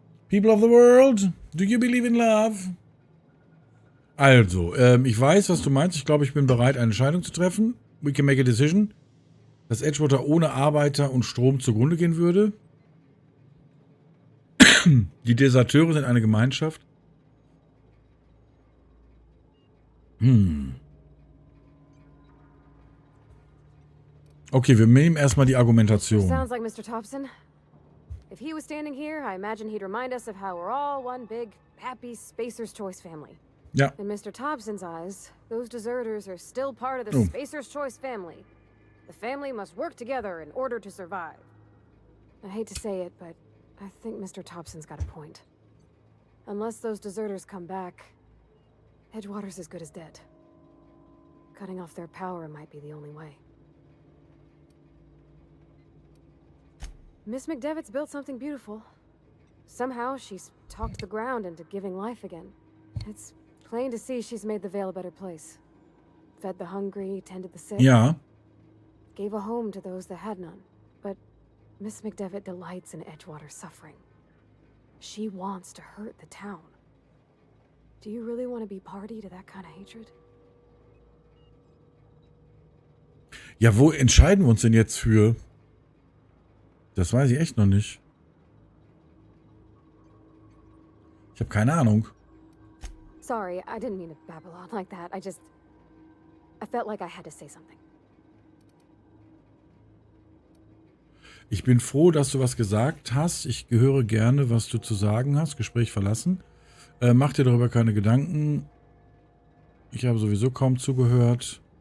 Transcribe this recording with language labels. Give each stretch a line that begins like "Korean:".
English: People of the world, do you believe in love?
German: Also, ich weiß, was du meinst. Ich glaube, ich bin bereit, eine Entscheidung zu treffen.
English: We can make a decision.
German: Dass Edgewater ohne Arbeiter und Strom zugrunde gehen würde. Die Deserteure sind eine Gemeinschaft. Okay, wir nehmen erstmal die Argumentation.
English: Sounds like Mr. Thompson. If he was standing here, I imagine he'd remind us of how we're all one big, happy Spacer's Choice family.
German: Ja.
English: In Mr. Thompson's eyes, those deserters are still part of the Spacer's Choice family. The family must work together in order to survive. I hate to say it, but I think Mr. Thompson's got a point. Unless those deserters come back, Edgewater's as good as dead. Cutting off their power might be the only way. Miss McDevitt's built something beautiful. Somehow she's talked the ground into giving life again. It's plain to see she's made the Vale a better place. Fed the hungry, tended the sick.
German: Ja.
English: Gave a home to those that had none. But Miss McDevitt delights in Edgewater's suffering. She wants to hurt the town. Do you really want to be party to that kind of hatred?
German: Ja, wo entscheiden wir uns denn jetzt für? Das weiß ich echt noch nicht. Ich habe keine Ahnung.
English: Sorry, I didn't mean to babble on like that. I felt like I had to say something.
German: Ich bin froh, dass du was gesagt hast. Ich höre gerne, was du zu sagen hast. Gespräch verlassen. Mach dir darüber keine Gedanken. Ich habe sowieso kaum zugehört.